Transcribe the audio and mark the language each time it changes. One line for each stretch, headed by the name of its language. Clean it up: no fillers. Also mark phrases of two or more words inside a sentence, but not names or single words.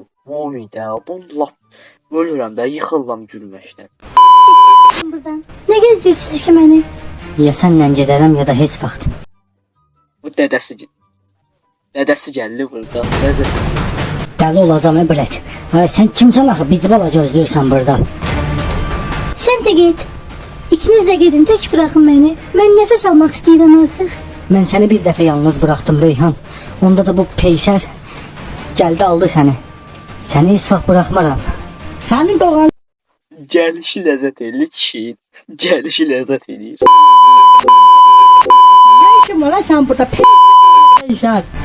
Azerbaijani: O video, bunu lap ölürəm də, yıxılıram gülməkdən. buradan.
Turkish: Ne geziyorsunuz ki beni?
Azerbaijani: Ya sənlə gedərəm ya da heç vaxt. Bu dədəsi gəldi burada. Nəzər. Dəli olacağım əbrət. Sən kimsən axı? Bizi bala gözləyirsən burada.
Turkish: Sen de git. İkiniz de gidin, tek bırakın beni. Ben nefes almak istiyorum artık.
Azerbaijani: Mən səni bir dəfə yalnız buraxdım Reyhan. Onda da bu peysər gəldi aldı səni. Səni heç vaxt buraxmaram. Səni doğan Gəlişi ləzzət eləyir kişi. Gəlişi ləzzət eləyir. nə işin var ha sən burada peysər.